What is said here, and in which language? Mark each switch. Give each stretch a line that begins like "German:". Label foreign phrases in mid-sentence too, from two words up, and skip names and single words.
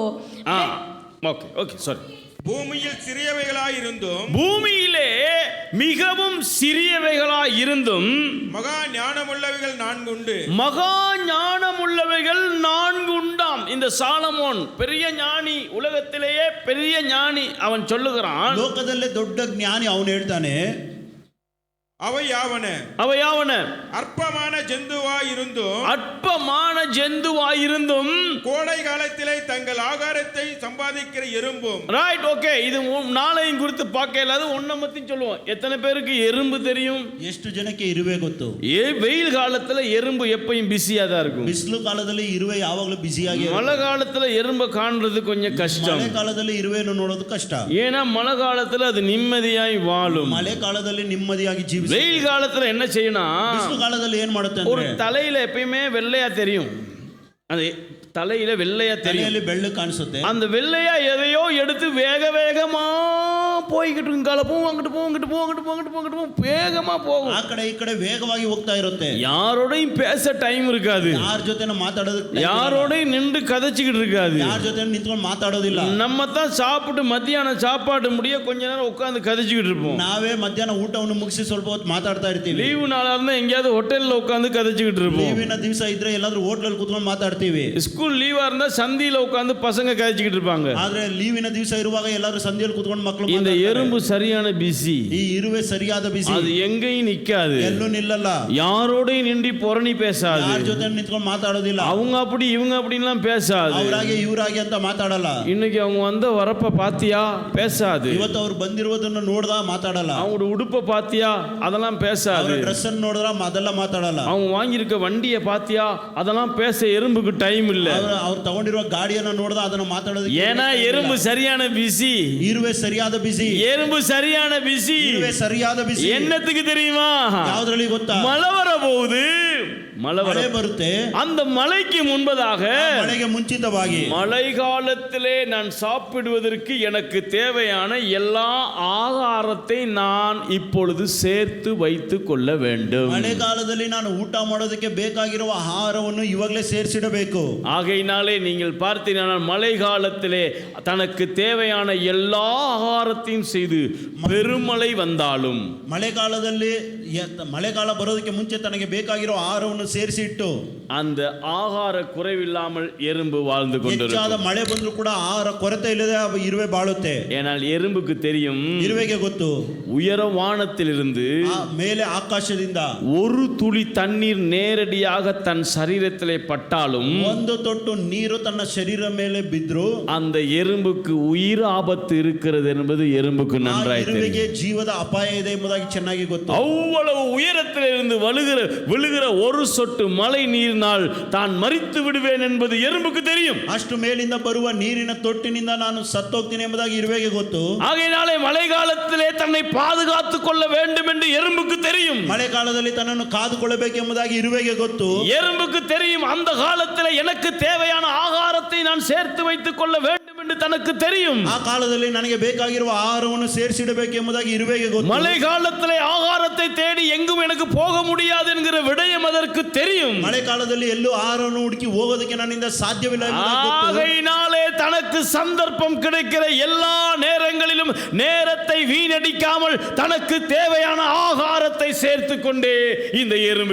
English: okay sorry.
Tamil: பூமியில் சிறியவைகளாயிருந்தும் பூமியிலே மிகவும் சிறியவைகளாய் இருந்தும் மகா ஞானமுள்ளவைகள் 4 உண்டு. மகா ஞானமுள்ளவைகள் 4 உண்டாம். இந்த சாலமோன் பெரிய ஞானி, உலகத்திலேயே பெரிய ஞானி. அவன் சொல்லுகிறான்,
Kannada: ಲೋಕದಲ್ಲೇ ದೊಡ್ಡ ಜ್ಞಾನಿ ಅವನು ಹೇಳ್ತಾನೆ,
Tamil: அவையாவன அற்பமான ஜந்துவாயிருந்தும் அற்பமான ஜந்துவாயிருந்தும் கோடை காலத்திலே தங்கள் ஆகாரத்தை சம்பாதிக்கிற எறும்பும்.
English: right, okay.
Tamil: இது நாளையும் குறித்து பார்க்க இல்லாத ஒன்றை பத்தியும் சொல்லுவோம். எத்தனை பேருக்கு எறும்பு தெரியும்?
Kannada: ಎಷ್ಟು ಜನಕ್ಕೆ ಇರುವೆ ಗೊತ್ತು?
Tamil: வெயில் காலத்துல எறும்பு எப்பயும் பிஸியா தான் இருக்கும்.
Kannada: ಬಿಸಿಲು ಕಾಲದಲ್ಲಿ ಇರುವೆ ಯಾವಾಗಲೂ ಬಿಸಿಯಾಗಿ.
Tamil: மழை காலத்துல எறும்பை காண்றது கொஞ்சம் கஷ்டம்.
Kannada: ಮಳೆ ಕಾಲದಲ್ಲಿ ಇರುವೆಯನ್ನು ನೋಡೋದು ಕಷ್ಟ.
Tamil: ஏன்னா மழை காலத்துல அது நிம்மதியாய் வாழும்.
Kannada: ಮಳೆ ಕಾಲದಲ್ಲಿ ನೆಮ್ಮದಿಯಾಗಿ ಜೀವಿಸುತ್ತೆ.
Tamil: வெயில் காலத்துல என்ன செய்யணும்?
Kannada: ಬಿಸಿಲು ಕಾಲದಲ್ಲಿ ಏನ್ ಮಾಡುತ್ತೆ
Tamil: ஒரு
Kannada: ಅಂದ್ರೆ,
Tamil: தலையில எப்பயுமே வெள்ளையா தெரியும். அது தலையில வெள்ளையா தெரியும்.
Kannada: ತಲೆಯಲ್ಲಿ ಬೆಳ್ಳು ಕಾಣಿಸುತ್ತೆ.
Tamil: அந்த வெள்ளையா எதையோ எடுத்து வேக வேகமா போய்கிட்டு இங்கால போகும், அங்கிட்டு போகும், அங்கிட்டு போகும், அங்கிட்டு போகும், அங்கிட்டு போகும், அங்கிட்டு போகும், வேகமா போகும்.
Kannada: ಆ ಕಡೆ ಈ ಕಡೆ ವೇಗವಾಗಿ ಹೋಗ್ತಾ ಇರುತ್ತೆ.
Tamil: யாரோடையும் பேச டைம் இருக்காது.
Kannada: ಯಾರ ಜೊತೆ ಮಾತಾಡೋದಕ್ಕೆ,
Tamil: யாரோடையும் நின்று கதைச்சிக்கிட்டு இருக்காது.
Kannada: ಯಾರ ಜೊತೆ ನಿಂತ್ಕೊಂಡು ಮಾತಾಡೋದಿಲ್ಲ.
Tamil: நம்ம தான் சாப்பிட்டு மத்தியானம் சாப்பாடு முடிய கொஞ்ச நேரம் உட்காந்து கதைச்சிக்கிட்டு இருப்போம்.
Kannada: ನಾವೇ ಮಧ್ಯಾಹ್ನ ಊಟವನ್ನು ಮುಗಿಸಿ ಸ್ವಲ್ಪ ಹೊತ್ತು ಮಾತಾಡ್ತಾ ಇರ್ತೀವಿ.
Tamil: லீவு நாளா இருந்தா எங்கேயாவது ஹோட்டல்ல உட்காந்து கதைச்சிக்கிட்டு இருப்போம்.
Kannada: ಲೀವಿನ ದಿವಸ ಇದ್ರೆ ಎಲ್ಲಾದ್ರೂ ಹೋಟ್ಲಲ್ಲಿ ಕೂತ್ಕೊಂಡು ಮಾತಾಡ್ತೀವಿ.
Tamil: ஸ்கூல் லீவா இருந்தா சந்தியில உட்காந்து பசங்க கதைச்சிக்கிட்டு இருப்பாங்க.
Kannada: ಆದ್ರೆ ಲೀವಿನ ದಿವಸ ಇರುವಾಗ ಎಲ್ಲಾದ್ರೂ ಸಂಧಿಯಲ್ಲಿ ಕೂತ್ಕೊಂಡು ಮಕ್ಕಳು
Tamil: இந்த எறும்பு சரியான பிஸி,
Kannada: ಈ ಇರುವೆ ಸರಿಯಾದ ಬಿಸಿ,
Tamil: அது எங்கேயும் நிக்காது,
Kannada: ಎಲ್ಲೂ ನಿಲ್ಲಲ್ಲ,
Tamil: யாரோடையும் நின்று புரணி பேசாது,
Kannada: ಯಾರ ಜೊತೆ ನಿಂತ್ಕೊಂಡು ಮಾತಾಡೋದಿಲ್ಲ,
Tamil: அவங்க அப்படி இவங்க அப்படின்லாம் பேசாது,
Kannada: ಅವರಾಗೆ ಇವರಾಗೆ ಅಂತ ಮಾತಾಡಲ್ಲ.
Tamil: இன்னைக்கு அவங்க வந்த வரப்ப பாத்தியா பேசாது,
Kannada: ಇವತ್ತು ಅವ್ರು ಬಂದಿರುವುದನ್ನು ನೋಡ್ದ ಮಾತಾಡಲ್ಲ,
Tamil: அவங்களோட உடுப்பை பாத்தியா அதெல்லாம் பேசாது,
Kannada: ಡ್ರೆಸ್ ಅನ್ನು ನೋಡಿದ್ರ ಅದೆಲ್ಲ ಮಾತಾಡಲ್ಲ,
Tamil: அவங்க வாங்கியிருக்க வண்டியை பாத்தியா அதெல்லாம் பேச எறும்புக்கு டைம் இல்ல,
Kannada: ಅವ್ರು ತಗೊಂಡಿರುವ ಗಾಡಿಯನ್ನ ನೋಡ್ದ ಅದನ್ನ ಮಾತಾಡೋದು.
Tamil: ஏன்னா எறும்பு சரியான பிஸி,
Kannada: ಇರುವೆ ಸರಿಯಾದ ಬಿಸಿ,
Tamil: எறும்பு சரியான பிஸி.
Kannada: ಇರುವೆ ಸರಿಯಾದ ಬಿಸಿ.
Tamil: என்னத்துக்கு தெரியுமா?
Kannada: ಯಾವ್ದ್ರಲ್ಲಿ ಗೊತ್ತಾ?
Tamil: மழை வர போகுது, மழை
Kannada: ಬರುತ್ತೆ,
Tamil: அந்த மழைக்கு முன்பதாக,
Kannada: ಮಳೆಗೆ ಮುಂಚಿತವಾಗಿ,
Tamil: மழை காலத்திலே நான் சாப்பிடுவதற்கு எனக்கு தேவையான எல்லா ஆகாரத்தை நான் இப்பொழுது சேர்த்து வைத்துக் கொள்ள வேண்டும்.
Kannada: ಮಳೆಗಾಲದಲ್ಲಿ ನಾನು ಊಟ ಮಾಡೋದಕ್ಕೆ ಬೇಕಾಗಿರುವ ಆಹಾರವನ್ನು ಇವಾಗಲೇ ಸೇರಿಸಿಡಬೇಕು.
Tamil: ஆகையினாலே நீங்கள் பார்த்தீங்கன்னா மழை காலத்திலே தனக்கு தேவையான எல்லா ஆகாரத்தையும் செய்து பெருமழை வந்தாலும்,
Kannada: ಮಳೆಗಾಲದಲ್ಲಿ ಮಳೆಗಾಲ ಬರೋದಕ್ಕೆ ಮುಂಚೆ ತನಗೆ ಬೇಕಾಗಿರೋ ಆಹಾರವನ್ನು ಸೇರಿಸಿ ಇಟ್ಟು
Tamil: அந்த ஆகார குறைவில்லாமல் எறும்பு வாழ்ந்து கொண்டிருக்கும்.
Kannada: ಹೆಚ್ಚಾದ ಮಳೆ ಬಂದರೂ ಕೂಡ ಆಹಾರ ಕೊರತೆ ಇಲ್ಲದೆ ಇರುವೆ ಬಾಳುತ್ತೆ.
Tamil: ஏனால் எறும்புக்கு தெரியும்,
Kannada: ಇರುವೆಗೆ ಗೊತ್ತು,
Tamil: உயர வானத்திலிருந்து
Kannada: ಮೇಲೆ ಆಕಾಶದಿಂದ
Tamil: ஒரு துளி தண்ணீர் நேரடியாக தன் சரீரத்திலே பட்டாலும்,
Kannada: ಒಂದು ತೊಟ್ಟು ನೀರು ತನ್ನ ಶರೀರ ಮೇಲೆ ಬಿದ್ರು
Tamil: அந்த எறும்புக்கு உயிர் ஆபத்து இருக்கிறது என்பது எறும்புக்கு நன்றாய்
Kannada: ಇರುವೆಗೆ
Tamil: தெரியும்.
Kannada: ಜೀವದ ಅಪಾಯ ಇದೆ ಎಂಬುದಾಗಿ ಚೆನ್ನಾಗಿ ಗೊತ್ತು.
Tamil: அவ்வளவு உயரத்திலிருந்து விழுகிற ஒரு சொட்டு மழை நீரினால் தான் மரித்து விடுவேன் என்பது எறும்புக்கு தெரியும்.
Kannada: ಅಷ್ಟು ಮೇಲಿಂದ ಬರುವ ನೀರಿನ ತೊಟ್ಟಿನಿಂದ ನಾನು ಸತ್ತೋಗ್ತೀನಿ ಎಂಬುದಾಗಿ ಇರುವೆಗೆ ಗೊತ್ತು.
Tamil: ஆகையினாலே மழைக்காலத்திலே தன்னை பாதுகாத்துக் கொள்ள வேண்டும் என்று எறும்புக்கு தெரியும்.
Kannada: ಮಳೆಗಾಲದಲ್ಲಿ ತನ್ನನ್ನು ಕಾದುಕೊಳ್ಳಬೇಕು ಎಂಬುದಾಗಿ ಇರುವೆಗೆ ಗೊತ್ತು.
Tamil: எறும்புக்கு தெரியும், அந்த காலத்திலே எனக்கு தேவையான ஆகாரத்தை நான் சேர்த்து வைத்துக் கொள்ள வேண்டும் என்று தனக்கு தெரியும்.
Kannada: ಆ ಕಾಲದಲ್ಲಿ ನನಗೆ ಬೇಕಾಗಿರುವ ಆಹಾರವನ್ನು ಸೇರಿಸಿಡಬೇಕು ಎಂಬುದಾಗಿ ಇರುವೆಗೆ ಗೊತ್ತು.
Tamil: மழை காலத்திலே ஆகாரத்தை தேடி எங்கும் எனக்கு போக முடியாது என்கிற விடயம் அதற்கு தெரியும்.
Kannada: ಮಳೆ ಕಾಲದಲ್ಲಿ ಎಲ್ಲೂ ಆಹಾರವನ್ನು ಹುಡುಕಿ ಹೋಗೋದಕ್ಕೆ ನನ್ನಿಂದ ಸಾಧ್ಯವಿಲ್ಲ ಎಂಬುದಾಗಿ ಗೊತ್ತು.
Tamil: ஆகையினாலே தனக்கு சந்தர்ப்பம் கிடைக்கிற எல்லா நேரங்களிலும் நேரத்தை வீணடிக்காமல் தனக்கு தேவையான ஆகாரத்தை சேர்த்துக் கொண்டே இந்த எறும்பு